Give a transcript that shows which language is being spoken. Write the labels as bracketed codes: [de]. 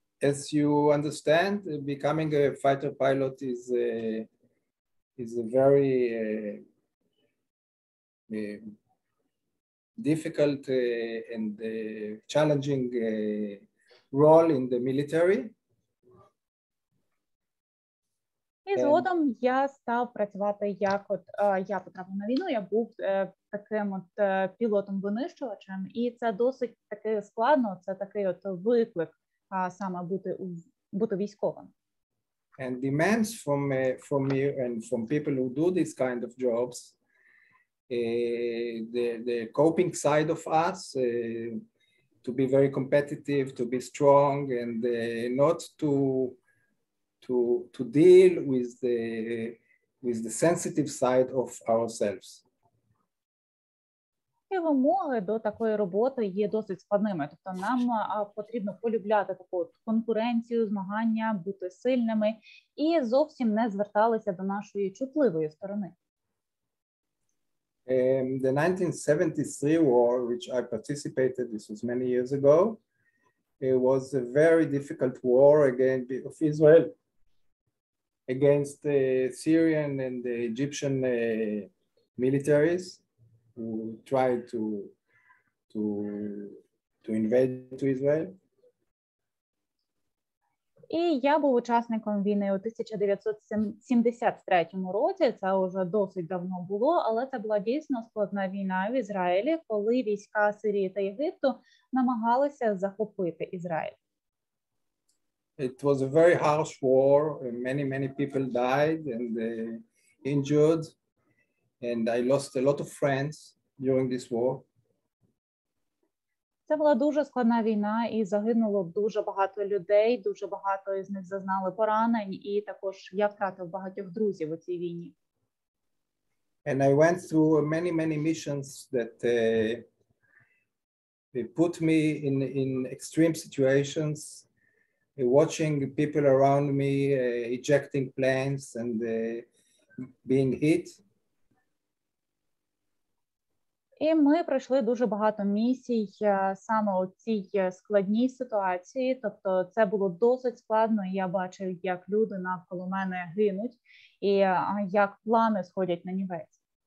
[en] As you understand, becoming a fighter pilot is a very difficult and challenging role in the military. [uk] І згодом я став працювати як я потрапив на війну, я був таким пілотом-винищувачем, і це досить таки складно, це такий виклик саме бути військовим. [en] And demands from me and from people who do this kind of jobs, the coping side of us, to be very competitive, to be strong, and not to deal with the sensitive side of ourselves. [uk] І вимоги до такої роботи є досить складними. Тобто нам потрібно полюбляти таку конкуренцію, змагання, бути сильними і зовсім не зверталися до нашої чутливої сторони. [en] The 1973 war, which I participated, this was many years ago, it was a very difficult war of Israel against the Syrian and the Egyptian militaries who tried to invade to Israel. [uk] І я був учасником війни у 1973 році, це вже досить давно було, але це була дійсно складна війна в Ізраїлі, коли війська Сирії та Єгипту намагалися захопити Ізраїль. [en] It was a very harsh war. Many people died and injured, and I lost a lot of friends during this war. [uk] Це була дуже складна війна, і загинуло дуже багато людей, дуже багато із них зазнали поранень, і також я втратив багатьох друзів у цій війні. [en] And I went through many missions that put me in extreme situations, watching people around me ejecting planes and being hit. [uk] І ми пройшли дуже багато місій саме у цій складній ситуації. Тобто це було досить складно, і я бачив, як люди навколо мене гинуть, і як плани сходять на нівець.